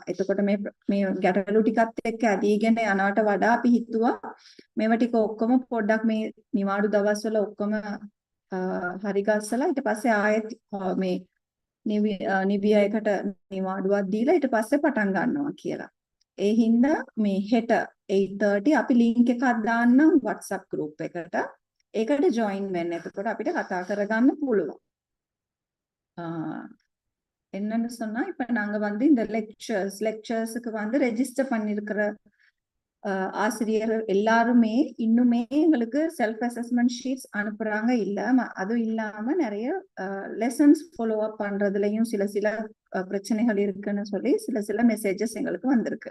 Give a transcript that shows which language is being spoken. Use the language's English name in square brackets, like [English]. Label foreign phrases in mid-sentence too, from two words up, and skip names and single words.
[Sinhala] එතකොට මේ ගැටලු ටිකත් එක්ක ඇදීගෙන යනවට වඩා අපි හිතුවා මේව ටික ඔක්කොම පොඩ්ඩක් මේ නිවාඩු දවස්වල ඔක්කොම හරි ගස්සලා ඊට පස්සේ ආයෙත් මේ නිවියයකට නිවාඩුවක් දීලා ඊට පස්සේ පටන් ගන්නවා කියලා. ඒ හින්දා මේ හෙට 8:30 අපි link එකක් දාන්නම් WhatsApp group eකට. ඒකට join වෙන්න. එතකොට අපිට කතා කරගන්න පුළුවන්. [Tamil] என்னன்னு சொன்னா இப்ப நாங்க வந்து இந்த லெக்சர்ஸ்க்கு வந்து ரெஜிஸ்டர் பண்ணிருக்கிற ஆசிரியர் எல்லாருமே இன்னுமே எங்களுக்கு [English] self assessment sheets [Tamil] அனுப்புறாங்க இல்ல. அதுவும் இல்லாம நிறைய [English] lessons follow up [Tamil] பண்றதுலயும் சில பிரச்சனைகள் இருக்குன்னு சொல்லி சில மெசேஜஸ் எங்களுக்கு வந்திருக்கு.